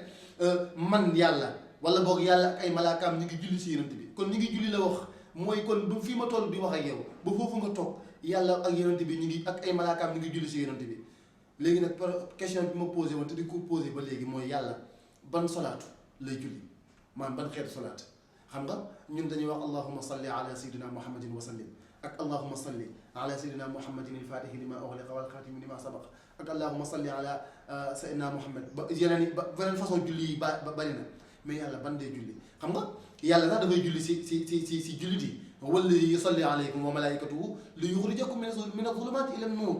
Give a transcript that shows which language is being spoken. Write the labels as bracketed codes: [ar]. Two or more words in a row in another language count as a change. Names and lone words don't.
[wo] man yàlla wala boog yàlla ak ay malaakaam ñu ngi julli si yonent bi kon ñu ngi julli la wax mooy kon du fii ma toll di wax ak yow ba foofu nga toog yàlla ak yonent bi ñu ngi ak ay malaakaam ñu ngi julli si yonent bi léegi nag question bi ma posé woon te di ko posé ba léegi mooy yàlla ban solaatu lay julli maanaam ban xeetu solaat xam nga ñun dañuy wax [ar] اللهم صل على سيدنا محمد وسلم [wo] ak [ar] اللهم صل على سيدنا محمد الفاتح لما أغلق والخاتم لما سبق [wo] ak [ar] اللهم صل على سيدنا محمد [wo] ba yeneen façon julli yi bari na mais yàlla ban day julli xam nga yàlla sax dafay julli si jullit yi [ar] الذي يصلي عليكم وملائكته ليخرجكم من الظلمات إلى النور.